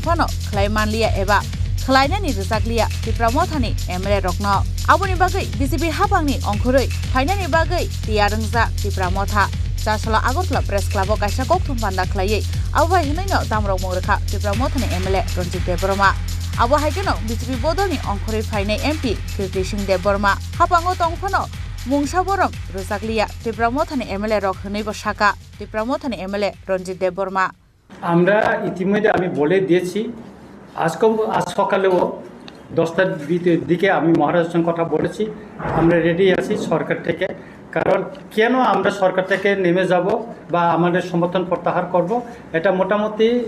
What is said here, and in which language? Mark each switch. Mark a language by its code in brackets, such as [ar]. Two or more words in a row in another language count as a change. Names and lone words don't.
[trp] phano khlaimanliya eba khlainani rijakliya tipra mothani MLA rokno aboni bagai BJP habangni ongkhoroi fainani bagai tiarungja tipra motha Chasala Agartala Press Club kaisa kokthong panda khlaiye abai hinaino tamrok mungrekha tipra mothani MLA Ranjit Deborma abo haikeno BJP bodolni ongkhoroi fainai MP Kirti Singh Deborma habango tongphano mungsa borong rijakliya tipra mothani MLA rok hinaibo saka tipra mothani MLA Ranjit Deborma [bn] আমরা ইতিমধ্যে আমি বলে দিয়েছি আজ সকালেও 10টার দিকে আমি মহারাজের সঙ্গে কথা বলেছি আমরা রেডি আছি সরকার থেকে কারণ কেন আমরা সরকার থেকে নেমে যাব বা আমাদের সমর্থন প্রত্যাহার করব এটা মোটামুটি